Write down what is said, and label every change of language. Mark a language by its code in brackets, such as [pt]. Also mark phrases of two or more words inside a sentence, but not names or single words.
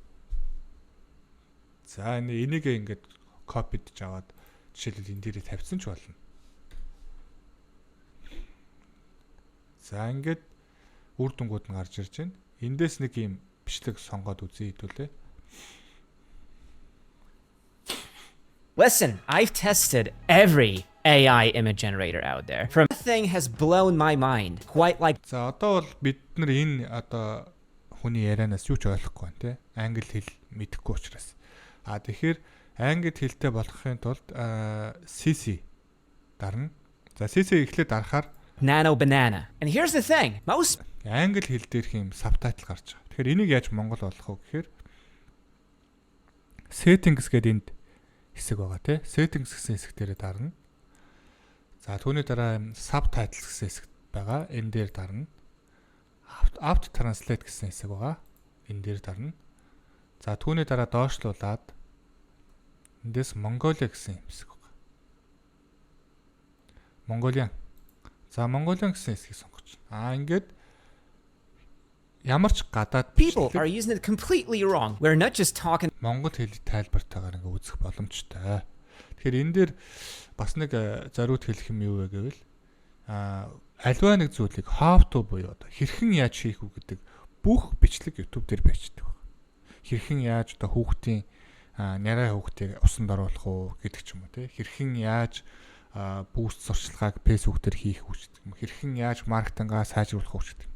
[mn] За энийг ингээд копидж аваад жишээлбэл энэ дээрээ тавьсан ч болно. За ингээд үр дүнгууд нь гарч ирж байна. Эндээс нэг юм бичлэг сонгоод үзье хэдүүлээ. [en] Listen, I've tested every AI image generator out there. From thing has blown my mind. Quite like. [mn] За одоо бол бид нар энэ одоо хүний ярианаас юу ч ойлгохгүй байна те. Англи хэл мэдэхгүй учраас. Тэгэхээр англи хэлтэй болохын тулд CC дарна. За CC эхлээд дарахаар [en] Nano banana. And here's the thing. Most [mn] англи хэл дээрх юм сабтайтл гарч байгаа. Тэгэхээр энийг яаж монгол болгох вэ гэхээр settings гэдэг энд хэсэг байгаа тий. Settings гэсэн хэсэг дээр дарна. За түүний дараа subtitles гэсэн хэсэг байгаа. Энэ дээр дарна. [en] Auto translate [mn] гэсэн хэсэг байгаа. Энэ дээр дарна. За түүний дараа доошлуулад эндээс Mongolia гэсэн хэсэг байгаа. Mongolian. За Mongolian гэсэн хэсгийг сонгоч. Ингээд ямар ч гадаад [en] people are using it completely wrong. We're not just talking. [mn] Монгол хэлний тайлбартаагаар ингээ үзэх боломжтой. Тэгэхээр энэ дээр бас нэг зориуд хэлэх юм юу вэ гэвэл альва нэг зүйлийг [en] how to [mn] буюу одоо хэрхэн яаж хийх үү гэдэг бүх бичлэг YouTube дээр байждаг. Хэрхэн яаж одоо хүүхдийн нярай хүүхдийг усанд оруулах уу гэдэг ч юм уу тий. Хэрхэн яаж бүүст сурчлагыг Facebook дээр хийх үү гэдэг юм. Хэрхэн яаж маркетингаа сайжруулах уу гэдэг юм.